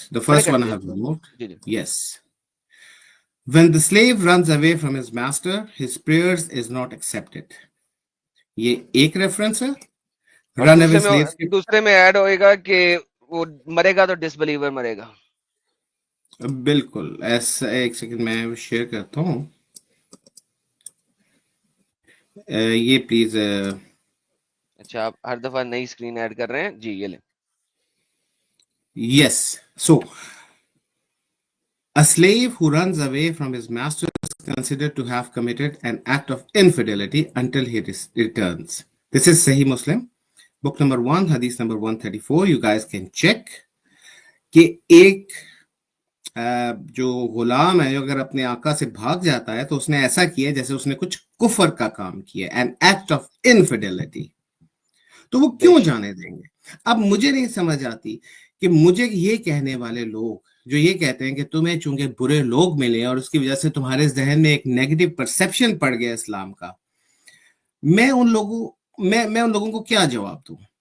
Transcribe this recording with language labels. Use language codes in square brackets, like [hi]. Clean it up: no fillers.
[en] The first one I have removed. [ur] جی جی. [en] Yes. When the slave runs away from his master, his prayers is not accepted. [ur] یہ ایک reference ہے. اور [en] run away slaves کے [ur] دوسرے میں add ہوئے گا کہ وہ مرے گا تو ڈس بلیور مرے گا. بالکل ایسا, ایک سیکنڈ میں شیئر کرتا ہوں یہ پلیز. اچھا آپ ہر دفعہ نئی اسکرین ایڈ کر رہے ہیں جی, یہ لیں. [en] Yes. So a slave who runs away from his master is considered to have committed an act of infidelity until he returns. This is Sahih Muslim, book number 1, hadith number 134. You guys can check [ur] کہ ایک جو غلام ہے جو اگر اپنے آقا سے بھاگ جاتا ہے تو اس نے ایسا کیا جیسے اس نے کچھ کفر کا کام کیا, [en] an act of infidelity. [ur] تو وہ کیوں جانے دیں گے؟ اب مجھے نہیں سمجھ آتی کہ مجھے یہ کہنے والے لوگ جو یہ کہتے ہیں کہ تمہیں چونکہ برے لوگ ملے اور اس کی وجہ سے تمہارے ذہن میں ایک نیگیٹو پرسپشن پڑ گیا اسلام کا, میں ان لوگوں کو کیا جواب دوں؟